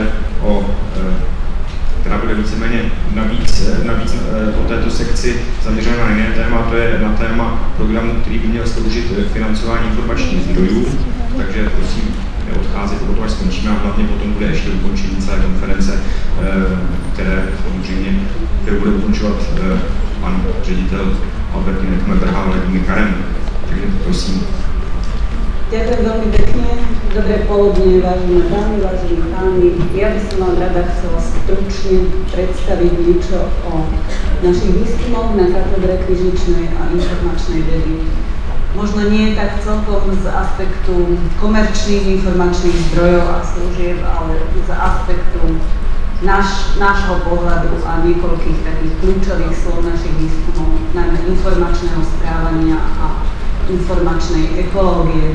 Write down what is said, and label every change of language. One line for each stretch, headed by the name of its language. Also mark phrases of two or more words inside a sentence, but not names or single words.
Czech: bude víceméně navíc o této sekci zaměřena na jiné téma, to je na téma programu, který by měl sloužit k financování informačních zdrojů, takže prosím neodcházet, potom až skončíme a hlavně potom bude ještě ukončení celé konference, kterou bude ukončovat pan ředitel Albertiny Kmetrha a Vladimír Karem. Takže prosím.
Slovak: Ďakujem veľmi pekne. Dobré poludne, vážené dámy, vážení páni. Ja by som vám rada chcela stručne predstaviť niečo o našich výskumoch na katedre knižničnej a informačnej vedy. Možno nie tak celkom z aspektu komerčných informačných zdrojov a služieb, ale z aspektu nášho pohľadu a niekoľkých takých kľúčových slov našich výskumov, najmä informačného správania a informačnej ekológie.